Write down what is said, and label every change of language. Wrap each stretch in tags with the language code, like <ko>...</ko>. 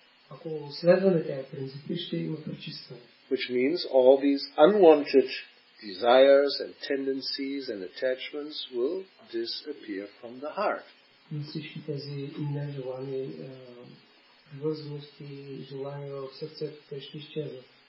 <bg>Ако следваме тези принципи, ще има пречистване.</bg> <en>Which means all these unwanted desires and tendencies and attachments will disappear from the heart.</en> <bg>Всички тези нежелани привързаности и желания в сърцето, те ще изчезват.</bg>